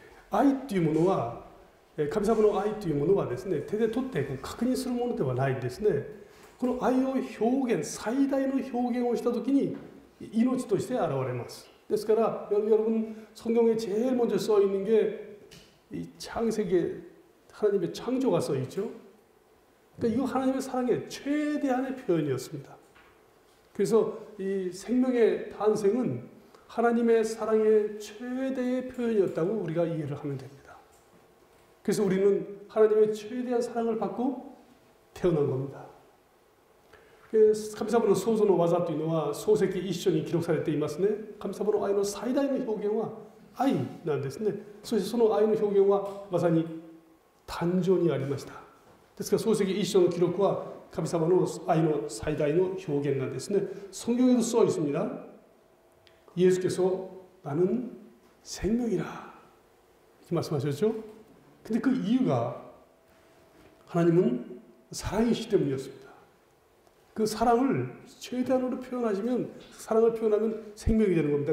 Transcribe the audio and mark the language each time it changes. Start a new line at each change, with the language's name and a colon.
Japanese: 愛というものは神様の愛というものはですね手で取って確認するものではないんですね。この愛を表現最大の表現をした時に命として現れます。ですから
Korean: 여러분 성경에 제일 먼저 써 있는 게 이 창세기에 하나님의 창조가 써 있죠. 그러니까 이거 하나님의 사랑의 최대한의 표현이었습니다. 그래서 이 생명의 탄생은 하나님의 사랑의 최대의 표현이었다고 우리가 이해를 하면 됩니다. 그래서 우리는 하나님의 최대한 사랑을 받고 태어난 겁니다.
Japanese: 神様の創造の技というのは創世記一緒に記録されていますね。神様の愛の最大の表現は愛なんですね。そしてその愛の表現はまさに誕生にありました。ですから創世記一緒の記録は神様の愛の最大の表現なんですね。
Korean: 성경에도 써 있습니다. 예수께서 나는 생명이라 이렇게 말씀하셨죠. 근데 그 이유가 하나님은 사랑이시기 때문이었습니다. 그 사랑을 최대한으로 표현하시면 사랑을 표현하면 생명이 되는 겁니다.